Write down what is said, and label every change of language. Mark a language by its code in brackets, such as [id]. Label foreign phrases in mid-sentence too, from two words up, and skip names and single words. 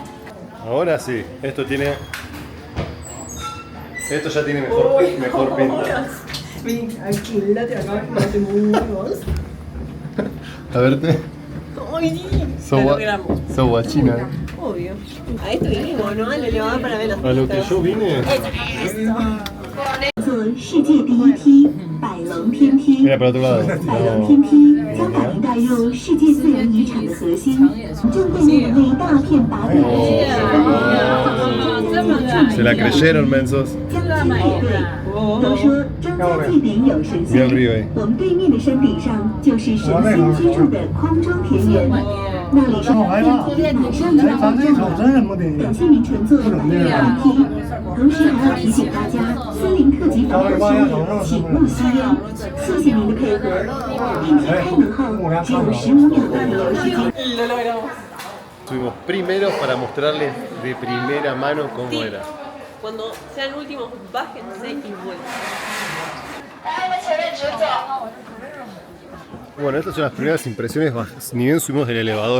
[es] Ahora sí, esto ya tiene mejor pinta. A verte. So guachina. Obvio. A esto vinimos, ¿no? Al elevador para ver las A lo que yo vine. [zh] 做世界第一梯百龙天梯。 [es] Mira para otro lado. [zh] 百龙天梯将把您带入世界自然遗产的核心，正对面的那一大片拔地的景色。 [es] Se la creyeron, mensos. [zh] 将军配对，都说庄家祭典有神仙，我们对面的山顶上就是神仙居住的空中田园，那里是马上就要到站了，感谢您乘坐百龙天梯。同时还要提醒大家，森林特级防护区请勿吸烟。谢谢您的配合。电梯开门后只有15秒的停留时间。 [es] Subimos primero para mostrarles de primera mano cómo era. Cuando sean últimos, bájense y vuelvan. Bueno, estas son las primeras impresiones, ni bien subimos del elevador.